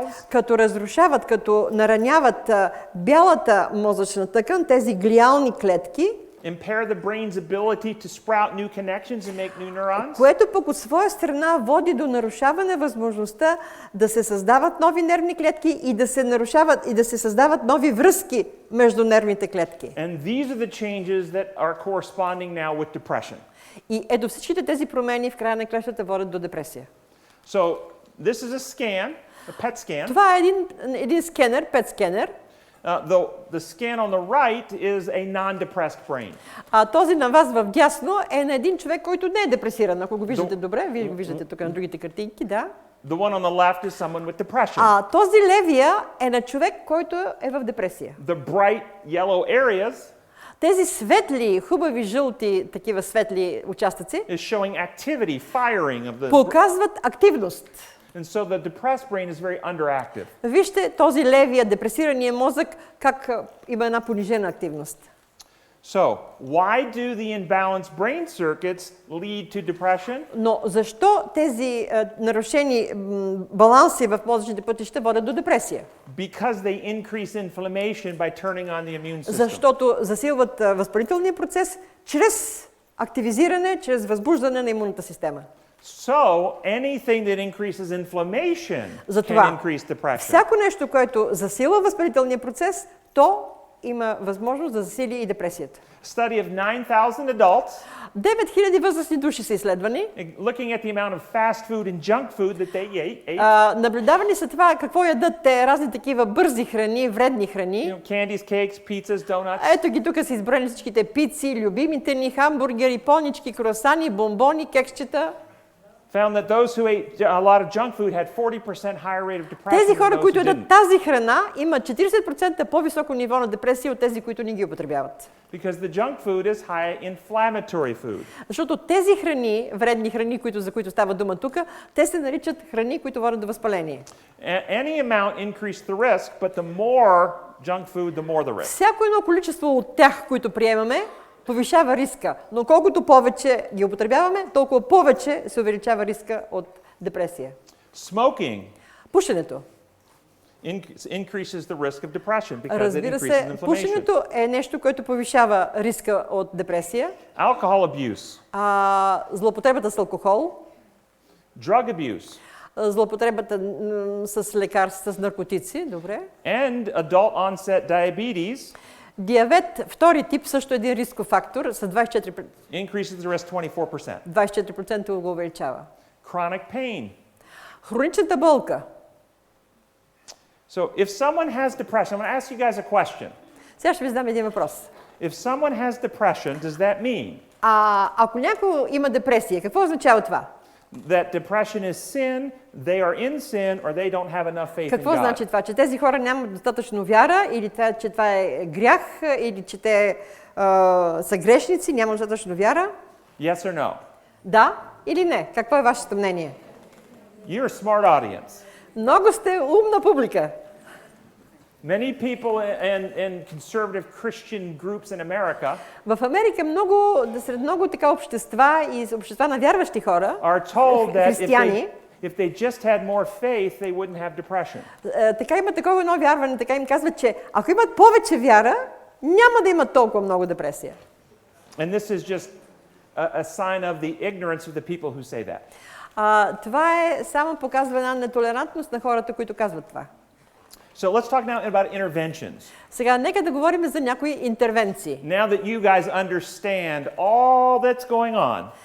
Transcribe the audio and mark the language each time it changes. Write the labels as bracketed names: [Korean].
[Bulgarian] като разрушават, като нараняват бялата мозъчна тъкан, тези глиални клетки, [English] impair the brain's ability to sprout new connections and make new neurons, [Bulgarian] което пък от своя страна води до нарушаване възможността да се създават нови нервни клетки и да се нарушават и да се създават нови връзки между нервните клетки. [English] And these are the changes that are corresponding now with depression. [Bulgarian] И ето всичките тези промени в края на краищата водят до депресия. [English] So this is a scan, a PET scan. [Bulgarian] Това е един скенер, PET скенер. [English] The scan on the right is a non-depressed brain. [Bulgarian] Този на вас в дясно е на един човек, който не е депресиран. Ако го виждате добре, вие го виждате тук на другите картинки, да. [English] The one on the left is someone with depression. [Bulgarian] Този левия е на човек, който е в депресия. [English] The bright yellow areas [Bulgarian] тези светли, хубави жълти, такива светли участъци [English] is showing activity, firing of the [Bulgarian] показват активност. [English] And so the depressed brain is very underactive. [Bulgarian] Вижте този левия, депресирания мозък, как има една понижена активност. [English] So, why do the imbalanced brain circuits lead to depression? [Bulgarian] Но защо тези нарушени баланси в мозъчните пътища водят до депресия? [English] Because they increase inflammation by turning on the immune system. [Bulgarian] Защото засилват възпалителния процес чрез активизиране, чрез възбуждане на имунната система. [English] So, anything that increases inflammation [Bulgarian] Затова, [English] can increase depression. [Bulgarian] всяко нещо, което засилва възпалителния процес, то има възможност да засили и депресията. [English] Study of 9,000 adults [Bulgarian] 9000 възрастни души са изследвани. [English] looking at the amount of fast food and junk food that they ate. [Bulgarian] Наблюдавани са това какво ядат те, разни такива бързи храни, вредни храни. [English] Candies, cakes, pizzas, donuts. [Bulgarian] Ето ги тук са избрани всичките пици, любимите ни хамбургери, понички, круасани, бомбони, кексчета. [English] Found that those who ate a lot of junk food had 40% higher rate of depression. [Bulgarian] Тези [English] than [Bulgarian] хора, [English] those [Bulgarian] които [English] who [Bulgarian] ядат [English] didn't. [Bulgarian] тази храна, имат 40% по-високо ниво на депресия от тези, които не ги употребяват. [English] Because the junk food is high inflammatory food. [Bulgarian] Защото тези храни, вредни храни, за които става дума тук, те се наричат храни, които водят до възпаление. [English] Any amount increase the risk, but the more junk food, the more the risk. [Bulgarian] Всяко едно количество от тях, които приемаме, повишава риска. Но колкото повече ги употребяваме, толкова повече се увеличава риска от депресия. [English] Smoking [Bulgarian] Пушенето. [English] increases the risk of depression because it [Bulgarian] Разбира се, [English] inflammation. [Bulgarian] пушенето е нещо, което повишава риска от депресия. [English] Alcohol abuse, [Bulgarian] Злоупотребата с алкохол, [English] drug abuse, [Bulgarian] злоупотребата с лекарства, с наркотици, добре. [English] and adult onset diabetes [Bulgarian] Диабет, втори тип, също един рисков фактор, с 24%, [English] increases the risk 24%. [Bulgarian] 24% го увеличава. [English] Chronic pain. [Bulgarian] Хроничната болка. [English] So if someone has depression, I'm going to ask you guys a question. [Bulgarian] Сега ще ви задам един въпрос. [English] If someone has depression, does that mean [Bulgarian] Ако някой има депресия, какво означава това? [English] that depression is sin, they are in sin, or they don't have enough faith in [Bulgarian] Какво [English] God? [Bulgarian] значи това? Че тези хора нямат достатъчно вяра, или че това е грях, или че те са грешници, нямат достатъчно вяра? [English] Yes or no? [Bulgarian] Да или не? Какво е вашето мнение? [English] You're a smart audience. [Bulgarian] Много сте умна публика. [English] Many people in conservative Christian groups in America [Bulgarian] В Америка сред много така общества и общества на вярващи хора, [English] are told that [Bulgarian] християни, [English] if they just had more faith, they wouldn't have depression. [Bulgarian] така има такова едно вярване, така им казват, че ако имат повече вяра, няма да имат толкова много депресия. [English] And this is just a sign of the ignorance of the people who say that. [Bulgarian] Това е само показва една нетолерантност на хората, които казват това. [English] So let's talk now about interventions. [Bulgarian] Сега нека да говорим за някои интервенции. [English] Now that you guys understand all that's going on,